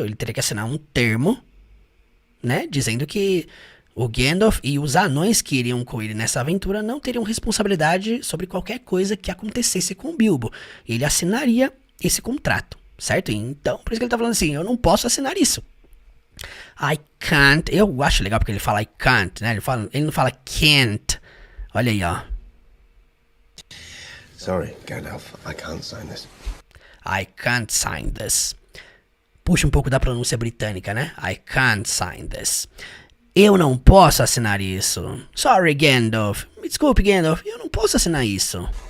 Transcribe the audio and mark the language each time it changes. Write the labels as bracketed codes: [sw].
[pt] Ele teria que assinar um termo, né? Dizendo que o Gandalf e os anões que iriam com ele nessa aventura não teriam responsabilidade sobre qualquer coisa que acontecesse com o Bilbo. Ele assinaria esse contrato, certo? Então, por isso que ele tá falando assim, eu não posso assinar isso. [en] I can't. [pt] Eu acho legal porque ele fala [en] I can't, [pt] né? Ele não fala can't. Olha aí, ó. [en] Sorry, Gandalf, I can't sign this. I can't sign this. [pt] Puxa um pouco da pronúncia britânica, né? [en] I can't sign this. [pt] Eu não posso assinar isso. [en] Sorry, Gandalf. [pt] Me desculpe, Gandalf. Eu não posso assinar isso.